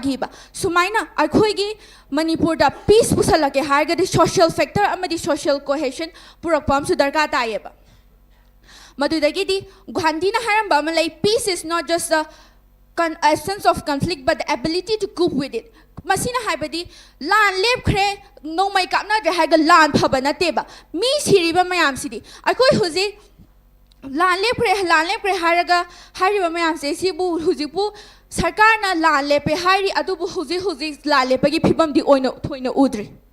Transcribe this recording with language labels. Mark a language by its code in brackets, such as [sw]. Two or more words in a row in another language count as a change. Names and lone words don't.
[mni] agiba sumaina akhoi gi Manipur da peace pusalake harga di [en] social factor [mni] amadi [en] social cohesion [mni] purakpam su darka ta yeba madudagi di Gandhi na haramba malai [en] peace is not just the essence of conflict but the ability to cope with it [mni] masina haibadi lan lep khre no mai kapna de harga lan phabana teba mi siriba mayam sidi akhoi huji lan lep khre haraga hariba mayam se sibu hujipu sarkar na lan lepe hari adubu huji lan lepe gi phibam di oina thoina udri